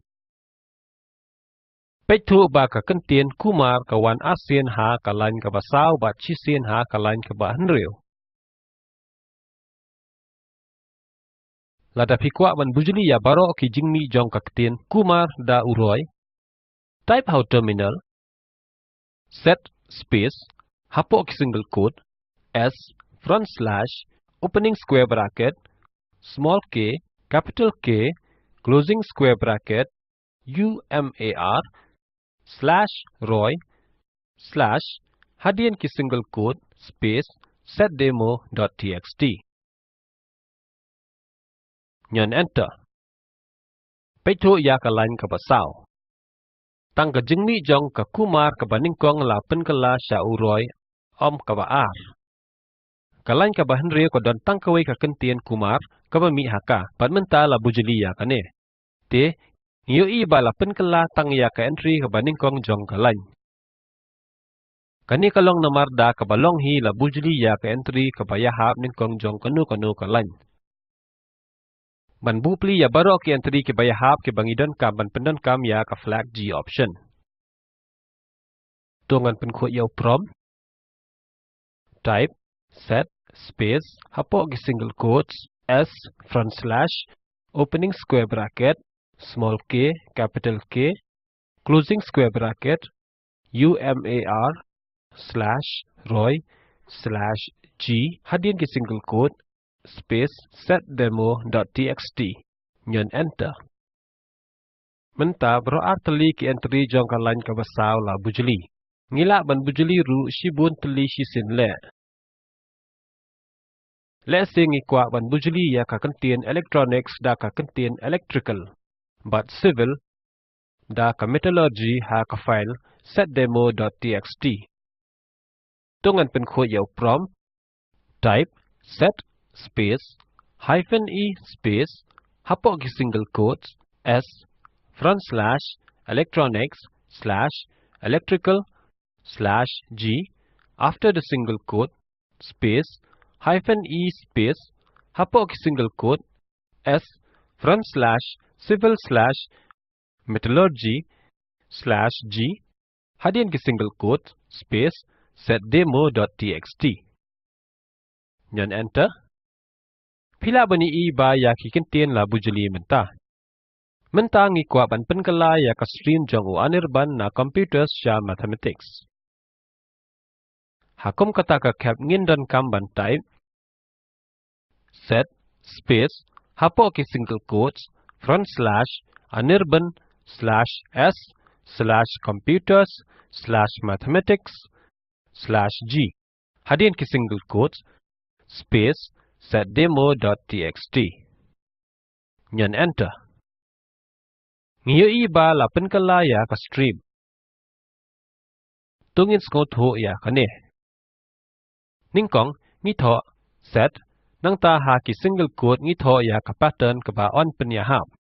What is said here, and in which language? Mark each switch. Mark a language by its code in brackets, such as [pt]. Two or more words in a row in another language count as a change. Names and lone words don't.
[kha] Page thu ba ka kentien kumar ka wan asien ha ka lain ka basau ba chisien ha ka lain ka ba henriu. Lada pikwa ban bujuli ya baro ki jingmi jong ka kentien kumar da uroi. [en] Type how terminal. Set space. [kha] Hapo ki [en] single quote. S front slash. Opening square bracket. Small k. Capital K. Closing square bracket. UMAR. Slash Roy slash [kha] hadian ki [en] single quote space setdemo.txt. [kha] Nyan enter. Peito ya ka lain ka basau. Tang ka jingmi jong ka kumar ka baningkong la pen ka la sya uroy om ka ba ar. Ka lain ka ba henry ko don tang ka wei ka kentien kumar ka ba mi haka pat menta la bujuli ya ka ne. Te Ngiyo i ba la pen kala tang ya ka entry ka baningkong jong ka lain. Kani kalong namar da ka balong hi la bujli ya ka entry ka bayahap ningkong jong kanu ka lain. Ban bupli ya baro ki entry ki bayahap ki bangidon ka ban pendon kam ya ka [en] flag G option. [kha] Tungan pen ko yaw prompt. [en] Type set space [kha] hapo ki [en] single quotes S front slash opening square bracket small k, capital K, closing square bracket, UMAR, slash, Roy, slash, G, [kha] hadian ki [en] single quote, space, setdemo.txt, nyon enter. [kha] Menta bro arteli ki entry jong ka lain ka basau la bujuli. Ngila ban bujuli ru shibun teli shisin le. Le sing ikwa ban bujuli ya ka kentien electronics da ka kentien electrical. But civil da ka metallurgy ha ka file setdemo.txt. Tungan pen kho yaw prompt. [en] Type set space hyphen e space [kha] hapo ki [en] single quotes S front slash electronics slash electrical slash G after the single quote space hyphen e space [kha] hapo ki [en] single quote S front slash civil slash metallurgy slash G [kha] hadian ki [en] single quote space setdemo.txt. [kha] Nyan enter. Pila bani i ba ya ki kentien la bujuli menta. Menta ngi kwa ban penkala ya ka stream jong u anirban na computers sya mathematics. Hakum kata ka cap ngin dan kam ban [en] type set space [kha] hapo ki [en] single quotes front slash anirban slash s slash computers slash mathematics slash g [kha] hadian ki [en] single quotes space setdemo.txt. [kha] Nyan enter. Ngiyo i ba la penkala ya ka stream. Tungin skot ho ya ka ne. Ningkong ngitho set nang ta ha ki single quote ngitho ya ka pattern ka ba on penyahap.